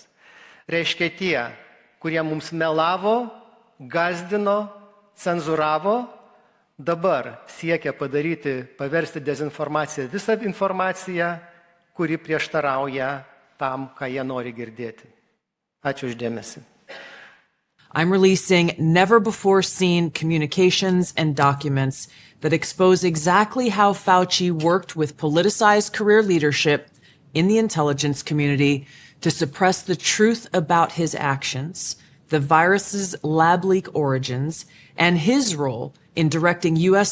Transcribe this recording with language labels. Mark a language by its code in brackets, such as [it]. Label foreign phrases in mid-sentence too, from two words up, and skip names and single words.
[lt] Reiškia tie, kurie mums melavo, gazdino, cenzūravo, dabar siekia paversti dezinformaciją visą informaciją, kuri prieštarauja tam, ką jie nori girdėti. Ačiū uždėmesi. [en] I'm releasing never-before-seen communications and documents that expose exactly how Fauci worked with politicized career leadership in the intelligence community to suppress the truth about his actions, the virus's lab leak origins, and his role in directing U.S.